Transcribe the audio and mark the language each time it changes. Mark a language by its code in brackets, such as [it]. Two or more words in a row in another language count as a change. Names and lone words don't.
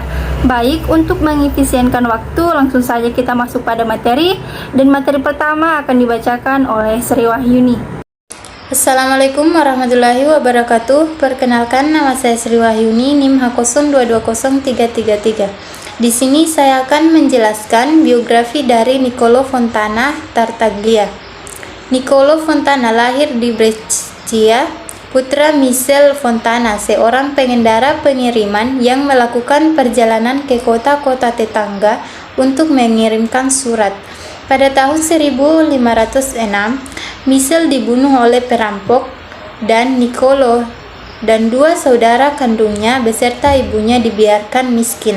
[id] Baik, untuk mengefisienkan waktu, langsung saja kita masuk pada materi. Dan materi pertama akan dibacakan oleh Sri Wahyuni. [ar] السلام عليكم ورحمة الله وبركاته. [id] Perkenalkan, nama saya Sri Wahyuni, NIM H02203333. Di sini saya akan menjelaskan biografi dari Niccolò Fontana Tartaglia. Niccolò Fontana lahir di Brescia, putra Michele Fontana, seorang pengendara pengiriman yang melakukan perjalanan ke kota-kota tetangga untuk mengirimkan surat. Pada tahun 1506, Michele dibunuh oleh perampok dan Niccolò dan dua saudara kandungnya beserta ibunya dibiarkan miskin.